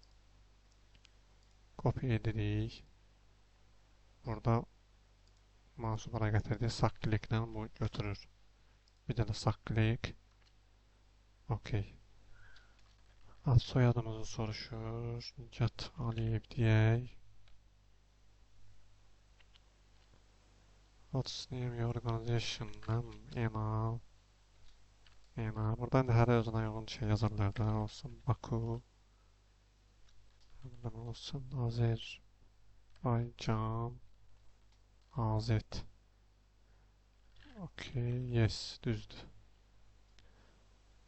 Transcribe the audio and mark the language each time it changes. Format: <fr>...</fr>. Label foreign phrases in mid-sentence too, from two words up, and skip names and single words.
<az>Kopya edirik. Burada mouse'u bura gətirdik. Sağ kliklə bu götürür. Bir də sağ klik. Okey. Ad soyadımızı soruşur. Nicat Aliyev deyək.</az> <en>What's name your organization?</en> <az>Email. Email. Burada indi hər özünə uyğun şey yazırlar da. Olsun Baku. Olsun Azərbaycan. AZ. Okey. Yes. Düzdür.</az>